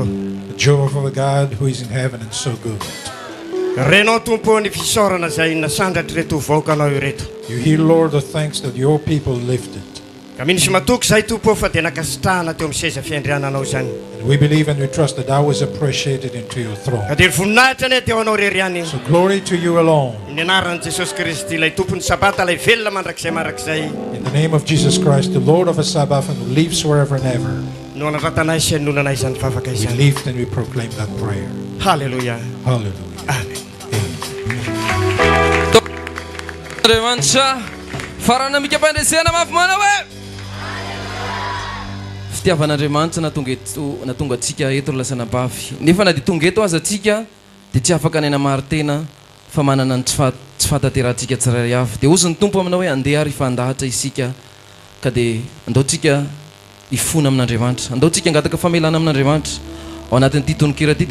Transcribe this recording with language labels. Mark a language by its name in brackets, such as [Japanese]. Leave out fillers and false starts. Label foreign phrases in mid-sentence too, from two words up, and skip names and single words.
[English] Jehovah God who is in heaven and so good. [Malagasy] Renao tompo ny fisaorana izay nasandratry reto vaoaka anao ireto. [English] You hear, Lord, the thanks that your people lifted. [Malagasy] Ka minisy matoky izay tompo fa dia nakasitrahana teo amin'ny seza fiandriananao zany. [English] And we believe and we trust that I was appreciated into your throne. [Malagasy] Ka dia voninahitra ane teo anao reriany. [English] So glory to you alone. [Malagasy] Ny anaran'i Jesosy Kristy ilay tompon'ny sabata ilay velona mandrakizay marakizay. [English] In the name of Jesus Christ, the Lord of a Sabbath and who lives forever and ever. [Malagasy] No anatratanay sy anonanay izany fafaka [English] We [Malagasy] izany. [English] lift and we proclaim that prayer. Hallelujah. Hallelujah. Amen. [Malagasy] Andriamanitra farana mikam-pandresena mafy mana hoe fitiavan'Andriamanitra natonga atsika eto lasanam-bavy nefa na dia tonga eto aza atsika dia tsy afaka nena maro tena fa manana ny tsy fahatanterantsika tsirairay avy dia ozy ny tompo aminao hoe andeha ary ifandahatra isika ka dia andaontsika ifona amin'Andriamanitra, andaontsika angataka famelana amin'Andriamanitra ao anatin'ity tononkira ity.